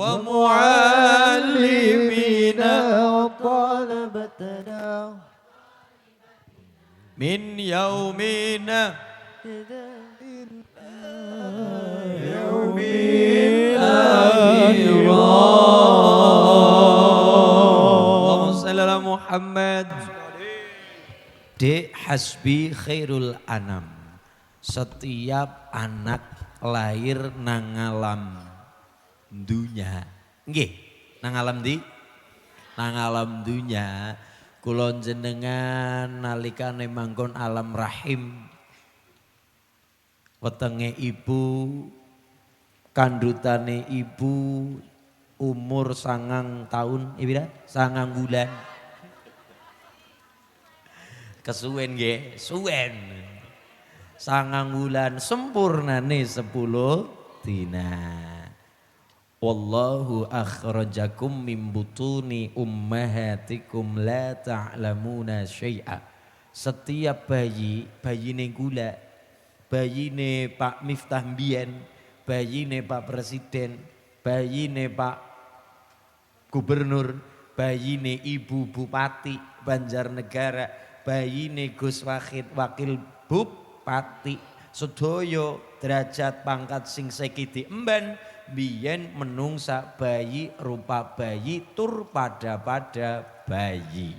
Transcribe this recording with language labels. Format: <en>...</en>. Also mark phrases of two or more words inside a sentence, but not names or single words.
<ar>ومعلمينا وطلبتنا من يومنا Yaumil اللهم صل على محمد. Dek حسبي خير الأنام.</ar> <jv>Setiap anak lahir nang alam dunya. Nggih, nang alam di? Nang alam dunya. Kula jenengan nalikane manggon alam rahim. Wetenge ibu, kandutane ibu umur 9 tahun, ibira 9 bulan. Kesuwen nggih, suwen. 9 bulan sempurnane 10 dina.</jv> <ar>والله أخرجكم من بطون أمهاتكم لا تعلمون شيئا.</ar> <jv>Setiap bayine gula, bayine Pak Miftah mbiyen, bayine Pak Presiden, bayine Pak Gubernur, bayine Ibu Bupati Banjarnegara, bayine Gus Wakil Bupati, sedaya derajat pangkat sing sekiti emban biyen menungsa bayi rupa bayi tur pada bayi.</jv>